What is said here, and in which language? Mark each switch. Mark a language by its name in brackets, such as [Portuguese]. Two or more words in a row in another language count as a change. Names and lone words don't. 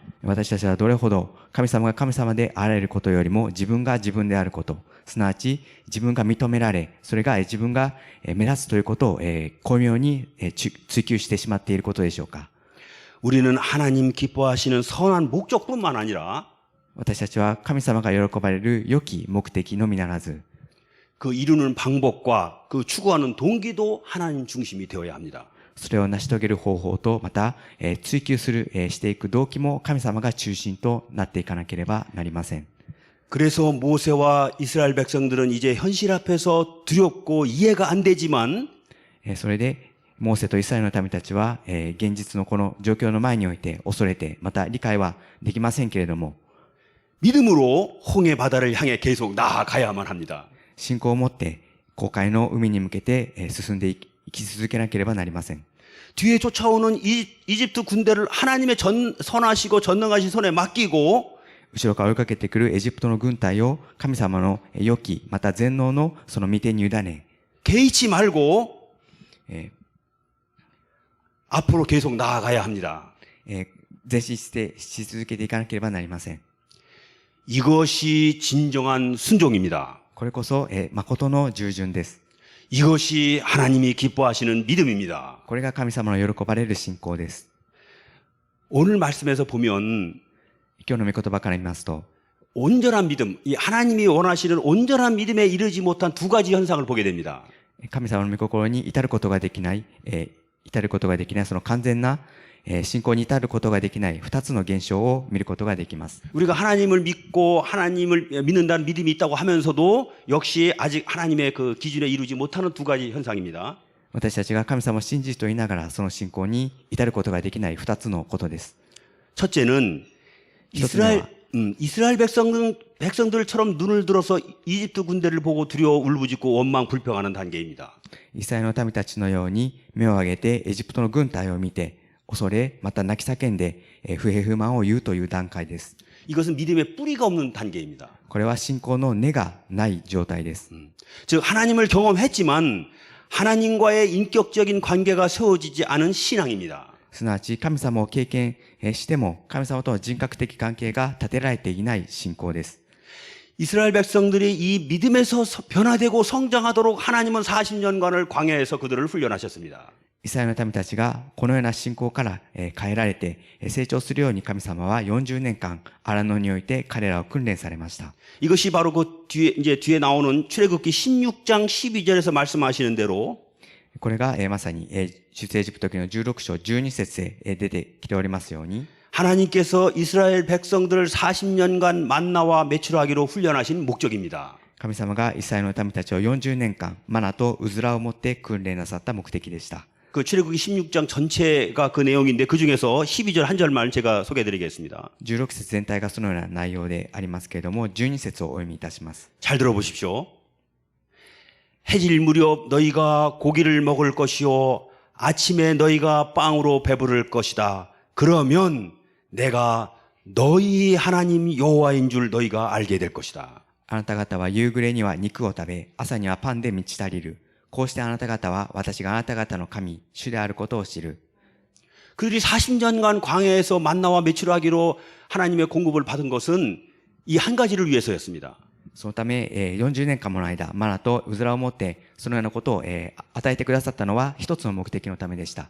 [Japanese] 私たちはどれほど神様が神様であられることよりも自分が自分であること、すなわち自分が認められ、それが自分が目立つということを巧妙に追求してしまっていることでしょうか。 [Korean] 우리는 하나님 기뻐하시는 선한 목적뿐만 아니라 [Japanese] 私たちは神様が喜ばれる良き目的のみならず、 [Korean] 그 이루는 방법과 그 추구하는 동기도 하나님 중심이 되어야 합니다. [Japanese] それを成し遂げる方法と、また追求していく動機も神様が中心となっていかなければなりません。 [Korean] 그래서 모세와 이스라엘 백성들은 이제 현실 앞에서 두렵고 이해가 안 되지만 [Japanese] それでモーセとイスラエルの民たちは現実のこの状況の前において恐れて、また理解はできませんけれども、 [Korean] 믿음으로 홍해 바다를 향해 계속 나아가야만 합니다. [Japanese] 信仰を持って航海の海に向けて進んでいき続けなければなりません。 [Korean] 뒤에 쫓아오는 이집트 군대를 하나님의 선하시고 전능하신 손에 맡기고 [Japanese] 後ろから追いかけてくるエジプトの軍隊を神様の良き、また全能のその御手に委ね、 [Korean] 개의치 말고 앞으로 계속 나아가야 합니다. [Japanese] 前進し続けていかなければなりません。 [Korean] 이것이 진정한 순종입니다. [Japanese] これこそ誠の従順です。 [Korean] 이것이 하나님이 기뻐하시는 믿음입니다. [Japanese] これが神様の喜ばれる信仰です。 [Korean] 오늘 말씀에서 보면 [Japanese] 今日の御言葉から見ますと、 [Korean] 온전한 믿음, 이 하나님이 원하시는 온전한 믿음에 이르지 못한 두 가지 현상을 보게 됩니다. [Japanese] 神様の御心に至ることができない、その完全な信仰に至ることができない二つの現象を見ることができます。 [Korean] 우리가 하나님을 믿고 하나님을 믿는다는 믿음이 있다고 하면서도 역시 아직 하나님의 그 기준에 이루지 못하는 두 가지 현상입니다. [Japanese] 私たちが神様を信じると言いながらその信仰に至ることができない二つのことです。 [Korean] 첫째는 이스라엘 백성들처럼 눈을 들어서 이집트 군대를 보고 두려워 울부짖고 원망 불평하는 단계입니다. [Japanese] イスラエルの民たちのように目を上げてエジプトの軍隊を見て恐れ、また泣き叫んで不平不満を言うという段階です。 [Korean] 이것은 믿음의 뿌리가 없는 단계입니다. [Japanese] これは信仰の根がない状態です。 [Korean] 즉 하나님을 경험했지만 하나님과의 인격적인 관계가 세워지지 않은 신앙입니다. [Japanese] すなわち神様を経験しても神様との人格的関係が立てられていない信仰です。 [Korean] 이스라엘 백성들이 이 믿음에서 변화되고 성장하도록 하나님은 40년간을 광야에서 그들을 훈련하셨습니다. [Japanese] イスラエルの民たちがこのような信仰から変えられて成長するように神様は40年間荒野において彼らを訓練されました。 [Korean] 이것이 바로 그 뒤에 나오는 출애굽기 16장 12절에서 말씀하시는 대로 [Japanese] これがまさに出エジプト記の16章12節へ出てきておりますように、 [Korean] 하나님께서 이스라엘 백성들을 40년간 만나와 매출하기로 훈련하신 목적입니다. [Japanese] 神様がイスラエルの民たちを40年間マナとうずらを持って訓練なさった目的でした。 [Korean] 그 출애굽기 16장 전체가 그 내용인데 그 중에서 12절 한 절만 제가 소개해드리겠습니다. [Japanese] 16 節全体がそのような内容でありますけれども、12節をお読みいたします。 [Korean] 잘 들어보십시오. 해질 무렵 너희가 고기를 먹을 것이요 아침에 너희가 빵으로 배부를 것이다. 그러면 내가 너희 하나님 여호와인 줄 너희가 알게 될 것이다. [Japanese] あなた方は夕暮れには肉を食べ、朝にはパンで満ち足りる。こうしてあなた方は私があなた方の神、主であることを知る。 [Korean] 그들이 40년간 광야에서 만나와 매출하기로 하나님의 공급을 받은 것은 이 한 가지를 위해서였습니다. [Japanese] そのため、40年間もの間、マナとうずらを持って、そのようなことを、与えてくださったのは一つの目的のためでした。